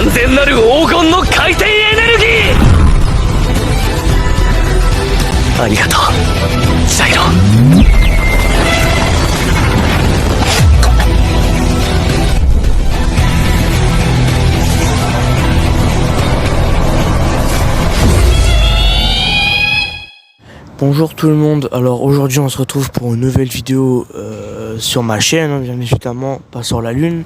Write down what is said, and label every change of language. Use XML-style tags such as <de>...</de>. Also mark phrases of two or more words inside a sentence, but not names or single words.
<ja>なる黄金の回転エネルギー。ありがとうジャイロ。</ja> <fr>Bonjour tout le monde, alors aujourd'hui on se retrouve pour une nouvelle vidéo sur ma chaîne, bien évidemment, pas sur la lune.</fr>